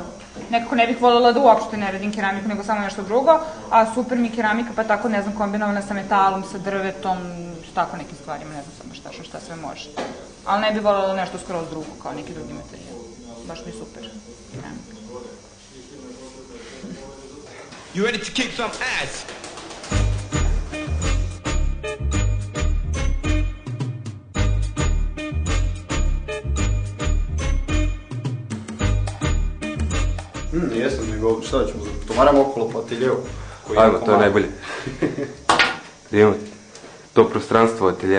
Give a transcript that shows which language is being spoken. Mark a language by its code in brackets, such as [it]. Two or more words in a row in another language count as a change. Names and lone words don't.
[bs] Nekako ne bih voljela da uopšte ne radim keramiku, nego samo nešto drugo, a super mi je keramika, pa tako, ne znam, kombinovana sa metalom, sa drvetom, s tako nekim stvarima, ne znam samo šta sve može. Ali ne bih voljela nešto skroz drugo, kao neki drugi materijal. Baš mi je super keramika. [en] You ready to kick some ass? [bs] Jesam, nego šta ćemo, tovaramo okolo po ateljevu. Ajmo, to je najbolje. Da imamo to prostranstvo ateljeja.